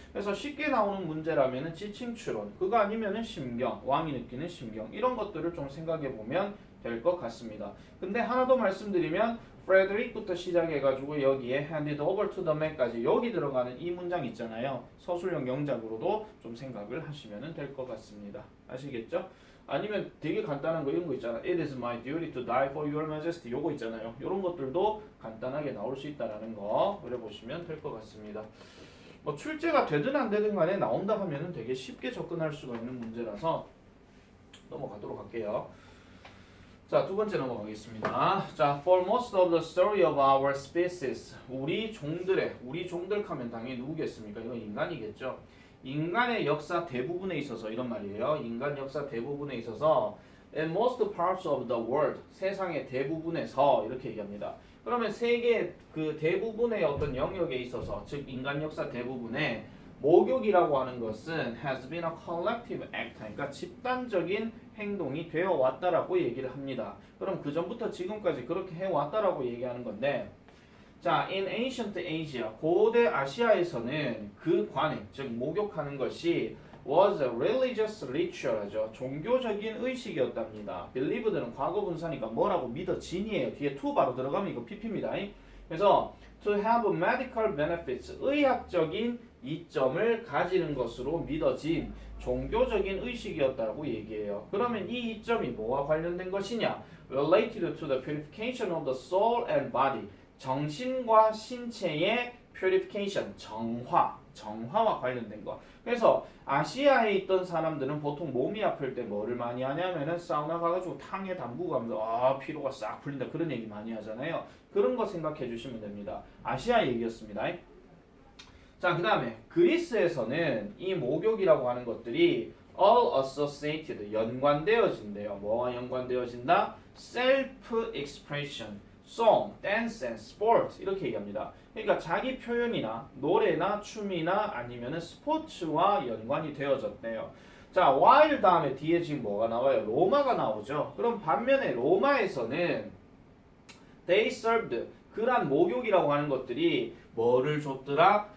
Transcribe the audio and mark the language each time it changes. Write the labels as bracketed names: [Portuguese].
[Korean] 그래서 쉽게 나오는 문제라면은 지칭 추론 그거 아니면은 심경 왕이 느끼는 심경 이런 것들을 좀 생각해 보면 될 것 같습니다. 근데 하나 더 말씀드리면 Frederick부터 시작해가지고 여기에 [English] handed over to the man [Korean] 까지 여기 들어가는 이 문장 있잖아요. 서술형 영작으로도 좀 생각을 하시면 될 것 같습니다. 아시겠죠? 아니면 되게 간단한 거 이런 거 있잖아. [English] It is my duty to die for your majesty. [Korean] 요거 있잖아요. 이런 것들도 간단하게 나올 수 있다라는 거 그려보시면 될 것 같습니다. 뭐 출제가 되든 안 되든 간에 나온다 하면은 되게 쉽게 접근할 수가 있는 문제라서 넘어가도록 할게요. 자, 두 번째 넘어가겠습니다. [English] 자, for most of the story of our species. [Korean] 우리 종들 하면 당연히 누구겠습니까? 이건 인간이겠죠. 인간의 역사 대부분에 있어서 이런 말이에요. 인간 역사 대부분에 있어서 [English] in most parts of the world. [Korean] 세상의 대부분에서 이렇게 얘기합니다. 그러면 세계 그 대부분의 어떤 영역에 있어서 즉 인간 역사 대부분에 목욕이라고 하는 것은 [English] has been a collective act, [Korean] 그러니까 집단적인 행동이 되어 왔다라고 얘기를 합니다. 그럼 그 전부터 지금까지 그렇게 해 왔다라고 얘기하는 건데, 자, [English] in ancient Asia, [Korean] 고대 아시아에서는 그 관행, 즉 목욕하는 것이 [English] was a religious ritual [Korean] 하죠. 종교적인 의식이었답니다. believe들은 과거 분사니까 뭐라고 믿어진이에요. 뒤에 to 바로 들어가면 이거 pp입니다. 그래서 [English] to have medical benefits, [Korean] 의학적인 이점을 가지는 것으로 믿어진 종교적인 의식이었다고 얘기해요. 그러면 이 이점이 뭐와 관련된 것이냐? [English] Related to the purification of the soul and body. [Korean] 정신과 신체의 purification, 정화와 관련된 것. 그래서 아시아에 있던 사람들은 보통 몸이 아플 때 뭐를 많이 하냐면은 사우나 가가지고 탕에 담그고 가면서 피로가 싹 풀린다 그런 얘기 많이 하잖아요. 그런 거 생각해 주시면 됩니다. 아시아 얘기였습니다. 자, 그 다음에 그리스에서는 이 목욕이라고 하는 것들이 [English] all associated, [Korean] 연관되어진대요. 뭐와 연관되어진다? [English] self-expression, song, dance and sport [Korean] 이렇게 얘기합니다. 그러니까 자기 표현이나 노래나 춤이나 아니면은 스포츠와 연관이 되어졌대요. 자, while 다음에 뒤에 지금 뭐가 나와요? 로마가 나오죠. 그럼 반면에 로마에서는 [English] they served, [Korean] 그러한 목욕이라고 하는 것들이 뭐를 줬더라?